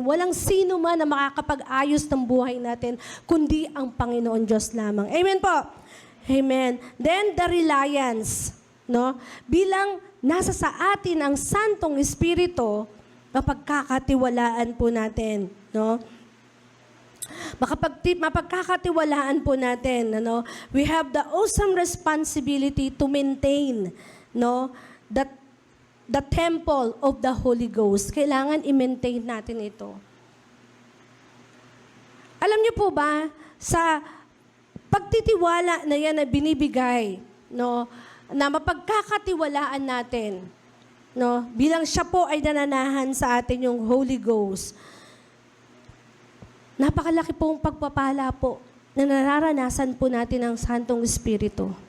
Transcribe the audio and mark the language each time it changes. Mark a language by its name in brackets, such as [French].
[Filipino] Walang sino man na makakapag-ayos ng buhay natin, kundi ang Panginoon Diyos lamang. Amen po. Amen. Then, the reliance. No? Bilang nasa sa atin ang Santong Espiritu, mapagkakatiwalaan po natin. No? Mapagkakatiwalaan po natin, ano? [English] We have the awesome responsibility to maintain, no, the temple of the Holy Ghost. [Filipino] Kailangan i-maintain natin ito. Alam niyo po ba, sa pagtitiwala na yan na binibigay, no, na mapagkakatiwalaan natin, no, bilang siya po ay nananahan sa atin yung Holy Ghost, napakalaki pong pagpapala po na nararanasan po natin ang Santong Espiritu.